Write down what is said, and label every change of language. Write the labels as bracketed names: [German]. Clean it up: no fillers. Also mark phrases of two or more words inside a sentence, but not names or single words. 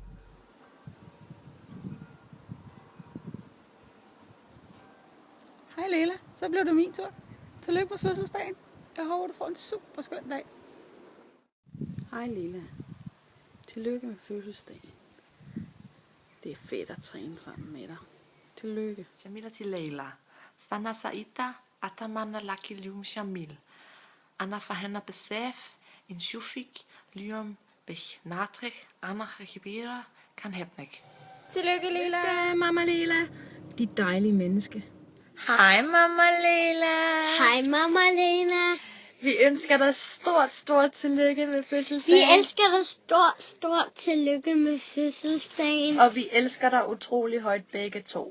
[Danish] Hej Lela, så blev det min tur. Tillykke på fødselsdagen. Jeg håber, du får en super skøn dag. Hej Lela. Tillykke med fødselsdagen. Det er fedt at træne sammen med dig. Tillykke. [Arabic] شميلتي ليلى سنة سعيدة أتمنى لك اليوم جميل أنا فرحانة بزاف نشوفك اليوم بناتك أنا كبيرة كنحبك. [Danish] Tillykke, Lila. Tillykke, Mama Lila. Dit dejlige menneske. Hej, Mama Lila. Hej, Mama Lena. Vi ønsker dig stort tillykke med fødselsdagen. Vi elsker dig stort tillykke med fødselsdagen. Og vi elsker dig utrolig højt begge to.